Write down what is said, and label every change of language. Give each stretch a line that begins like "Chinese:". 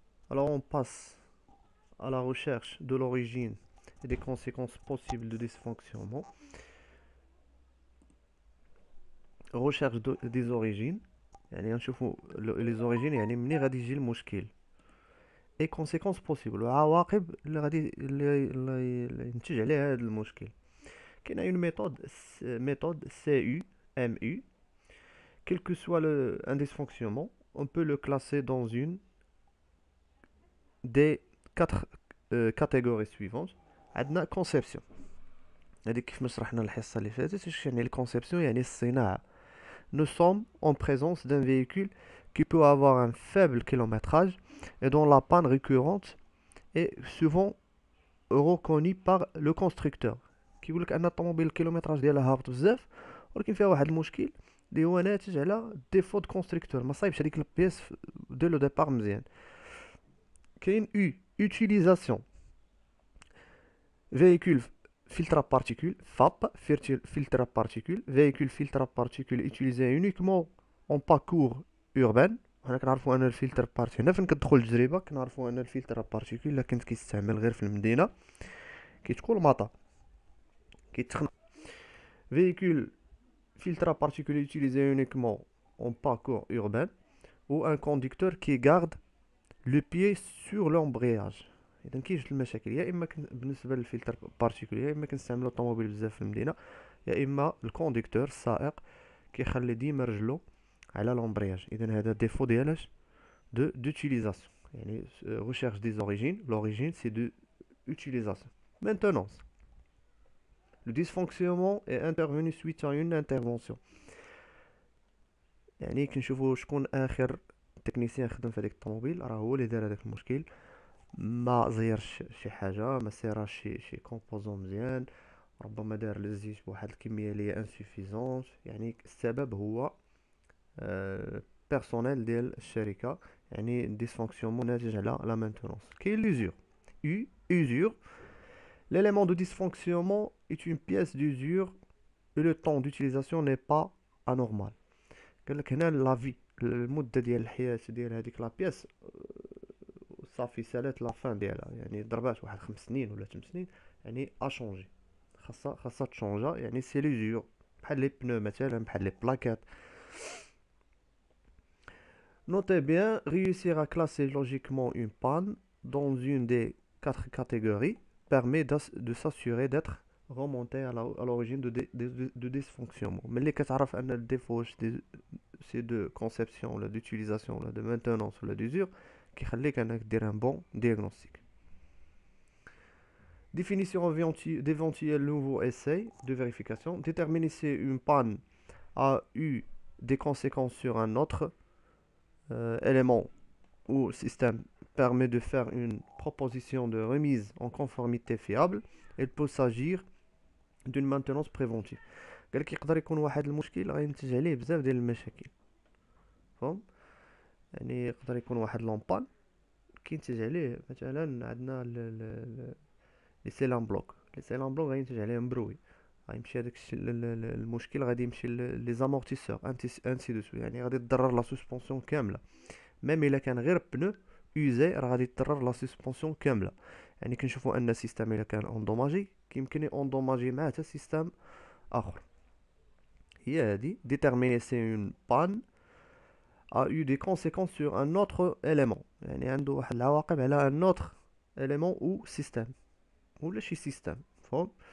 French: Alors on passe à la recherche de l'origine et des conséquences possibles de dysfonctionnement. Recherche des origines.
Arabic: يعني نشوفوا
French: les origines
Arabic: يعني منين غادي يجي المشكل
French: et conséquences possibles
Arabic: العواقب اللي غادي اللي ينتج عليها هذا المشكل. كاينه
French: une méthode CUMU. Quel que soit un dysfonctionnement, on peut le classer dans une des quatre catégories suivantes.
Arabic: عندنا conception. هذه كيف ما شرحنا الحصة اللي فاتت. اش يعني الكونسيبسيون؟ يعني الصناعة.
French: Nous sommes en présence d'un véhicule qui peut avoir un faible kilométrage et dont la panne récurrente est souvent reconnue par le constructeur.
Arabic: كيقول لك ان الطوموبيل الكيلومتراج ديالها هابط بزاف ولكن فيها واحد المشكل اللي هو ناتج على ديفو دو كونستركتور، ما صايبش هذيك البيس دو لو ديبار مزيان. كاين
French: utilisation véhicule filtre à particules FAP filtre à particules véhicule filtre à particules utilisé uniquement en parcours urbain.
Arabic: حنا كنعرفوا ان الفلتر بارتيكول هنا فين كتدخل التجربه كنعرفوا ان الفلتر بارتيكول الا كنت كيستعمل غير في المدينه كيتكون المطار كيتخنق.
French: véhicule filtre à particules utilisé uniquement en parcours urbain ou un conducteur qui garde le pied sur l'embrayage.
Arabic: اذا كاين جوج المشاكل، يا اما بالنسبه للفلتر بارتيكولي يا اما كنستعملوا الطوموبيل بزاف في المدينه، يا اما الكونديكتور السائق كيخلي ديما رجلو على لومبرياج. اذا هذا ديفو ديالاش دو دوتيليزاسيون. يعني
French: recherche des origines, l'origine c'est de utilisation. Maintenance. Le dysfonctionnement est intervenu suite à une intervention.
Arabic: يعني كنشوفوا شكون اخر تكنيسيان خدم في هذيك الطوموبيل، راه هو اللي دار هذاك المشكل. ما زيرش شي حاجه، ما سيراش شي كومبوزون مزيان، ربما دار الزيت بواحد الكميه اللي انسوفيزونت. يعني السبب هو بيرسونيل ديال الشركه، يعني ديسفونكسيونمون ناتج على لا مانتونونس. كاين ليزور usure.
French: L'élément de dysfonctionnement est une pièce d'usure et le temps d'utilisation n'est pas anormal.
Arabic: قال لك هنا لا في المده ديال الحياه ديال هذيك لا بياس صافي سالات لا فان ديالها، يعني ضربات واحد 5 سنين ولا 8 سنين، يعني اشونجي خاصها تشونجا. يعني سي لي زيور بحال لي بنو مثلا، بحال لي بلاكات.
French: Notez bien, réussir à classer logiquement une panne dans une des quatre catégories permet de s'assurer d'être remonté à l'origine de dysfonctionnement. Mais les
Arabic: كتعرف ان الديفو
French: c'est de conception ولا d'utilisation ولا de maintenance ولا d'usure
Arabic: كيخليك انك دير
French: un bon diagnostic. Définition d'éventuels nouveaux essais de vérification. Déterminer si une panne a eu des conséquences sur un autre élément ou système permet de faire une proposition de remise en conformité fiable. Il peut s'agir d'une maintenance préventive.
Arabic: قال لك يقدر يكون واحد المشكل غينتج عليه بزاف ديال المشاكل، فهم؟ يعني يقدر يكون واحد لومبان كينتج عليه مثلا عندنا لي سيلان بلوك. لي سيلان بلوك غينتج عليهم بروي، غيمشي هذاك المشكل غادي يمشي لي زامورتيسور انسي دوسو، يعني غادي تضرر لا سسبونسيون كامله. ميم الا كان غير بنو يوزي راه غادي تضرر لا سسبونسيون كامله. يعني كنشوفوا ان السيستم الا كان اوندوماجي كيمكن اوندوماجي معاه حتى سيستم اخر. هي هذه
French: déterminer si une panne a eu des conséquences sur un autre élément،
Arabic: يعني عنده واحد العواقب على
French: un autre élément ou système
Arabic: ولا شي سيستم، فهم؟